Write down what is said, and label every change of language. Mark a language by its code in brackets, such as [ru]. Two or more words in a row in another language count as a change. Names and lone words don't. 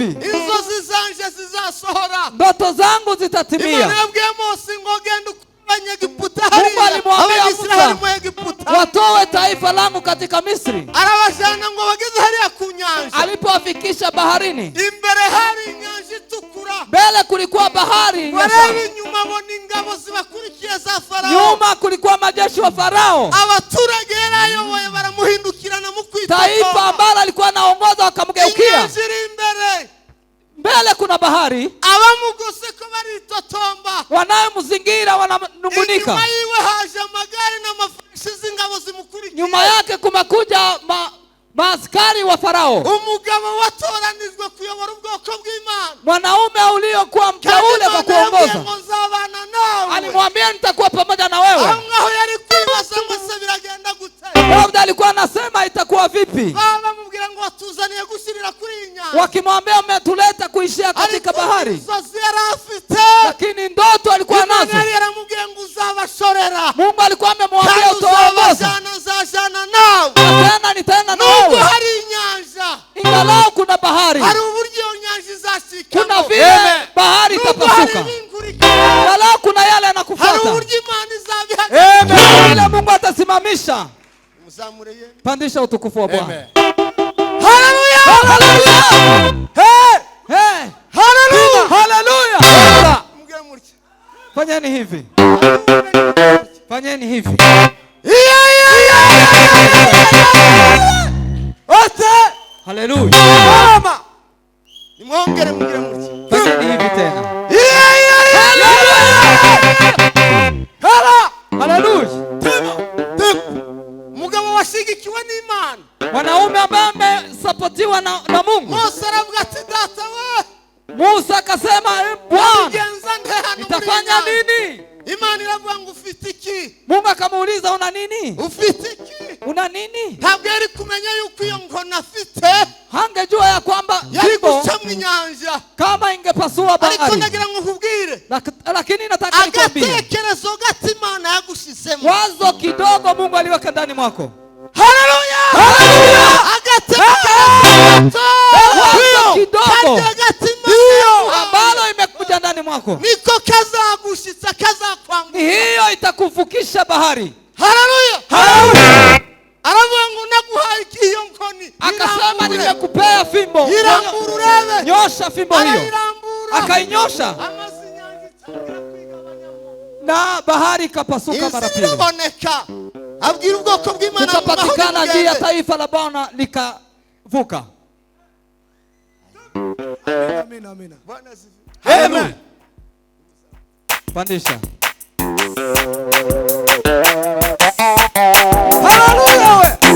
[rw] Inzozi zanje zizasohora. [sw] Ndoto zangu zitatimia. [rw] Imana yabwiye Mose ngo genda [sw] Mungu alimwambia Musa watoe taifa langu katika Misri. [rw] Arabajana ngo bageze hariya ku nyanja. [sw] Alipowafikisha baharini. [rw] Imbere hari inyanja itukura. [sw] Mbele kulikuwa bahari. [rw] Barebe nyuma bona ingabo zibakurikiye za Farao. [sw] Nyuma kulikuwa majeshi wa Farao. [rw] Abaturage yarayoboye baramuhindukirana mu kwitotomba. [sw] Taifa ambalo alikuwa anaongoza wakamgeukia. [rw] Inyanja iri imbere. [sw] Mbele kuna bahari. [rw] Abamugose ko baritotomba. [sw] Wanayomzingira wananungunika. [rw] Nyuma yiwe haje magari na mafarasi z'ingabo zimukurikiye. [sw] Nyuma yake kumekuja maaskari wa Farao. [rw] Umugabo watoranijwe kuyobora ubwoko bw'Imana. [sw] Mwanaume uliokuwa mteule kwa kuongoza. Alimwambia nitakuwa pamoja na wewe. [rw] Aho yari kwibaza ngo se biragenda gute. [sw] Daudi alikuwa anasema itakuwa vipi? [rw] Bamubwira ngo watuzaniye gushyirira kuri iyi nyanja, [sw] wakimwambia umetuleta kuishia katika bahari, [rw] inzozi yari afite, [sw] lakini ndoto alikuwa [rw] Imana nazo. yari yaramubwiye ngo uzabashorera, [sw] Mungu alikuwa amemwambia [rw] kandi [sw] utaongoza, [rw] uzabajyana, nzajyana nawe. [sw] na tena nitaenda na [rw] Nubwo [sw] wewe. [rw] hari inyanja, [sw] Ingalau kuna bahari, [rw] hari uburyo iyo nyanja izashikamo, [sw] kuna vile bahari [rw] nubwo hari [sw] itapasuka, [rw] ibinkurikira, [sw] ingalau kuna yale [rw] hari [sw] yanakufuata, [rw] uburyo Imana izabihagarika. [sw] kuna vile Mungu atasimamisha. [rw] Muzamure ye. [sw] Pandisha utukufu wa Bwana. Haleluya! Haleluya! Hey! Haleluya! Haleluya! Sasa, [rw] Mugire mutya. [sw] fanyeni hivi. Fanyeni hivi. Wote! Haleluya! Mama! [rw] Nimwongere mugire mutya. [sw] Fanyeni hivi tena. Haleluya! [rw] Mugabo washigikiwe n'Imana. [sw] Wanaume ambao wamesapotiwa na Mungu. [rw] Mose aravuga ati data we, [sw] Musa akasema, Bwana, [rw] ugenza nte hano muri [sw] nitafanya [rw] Imana? [sw] nini? [rw] Imana iravuga ngo ufite iki? [sw] Mungu akamuuliza, una nini? [rw] Ufite iki? [sw] Una nini? [rw] Ntabwo yari kumenya yuko iyo nkona afite [sw] Hangejua ya kwamba [rw] yari jigo guca mu inyanja. [sw] kama ingepasua [rw] Ariko [sw] bahari. [rw] nagira ngo nkubwire, [sw] Lakini nataka nikwambie, [rw] agatekerezo gato Imana yagushyizemo. [sw] wazo kidogo Mungu aliweka ndani mwako. Haleluya! Wazo kidogo [rw] agatekerezo [sw] ambalo imekuja ndani mwako, [rw] niko kazagushitsa, kazakwangura. [sw] hiyo itakuvukisha bahari. Haleluya! [rw] Aravuga ngo naguhaye iyo nkoni, [sw] Akasema, nimekupea fimbo, [rw] irambura urebe. [sw] nyosha fimbo hiyo. [rw] Arayirambura, [sw] Akainyosha [rw] amazi inyanja itangira kwigabanyamo, [sw] na bahari ikapasuka mara [rw] inzira [sw] pili, [rw] iraboneka. Abwira ubwoko bw'Imana ngo [sw] kukapatikana mahoro njia ya [rw] mugende. [sw] taifa la Bwana likavuka. Bwana asifiwe. Amen. Pandisha. Haleluya we.